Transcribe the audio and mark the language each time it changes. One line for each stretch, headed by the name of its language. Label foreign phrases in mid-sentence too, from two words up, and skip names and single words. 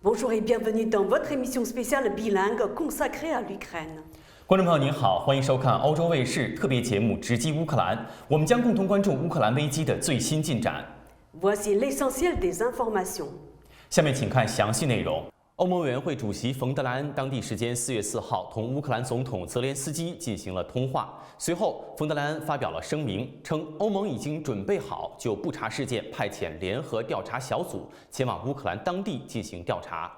French: Bonjour et bienvenue dans votre émission spéciale bilingue consacrée à l'Ukraine。
Chinese: 观众朋友您好，欢迎收看欧洲卫视特别节目《直击乌克兰》，我们将共同关注乌克兰危机的最新进展。
French: Voici l'essentiel des informations。
Chinese: 下面请看详细内容。欧盟委员会主席冯德莱恩当地时间4月4号同乌克兰总统泽连斯基进行了通话。随后，冯德莱恩发表了声明，称欧盟已经准备好就布查事件派遣联合调查小组前往乌克兰当地进行调查。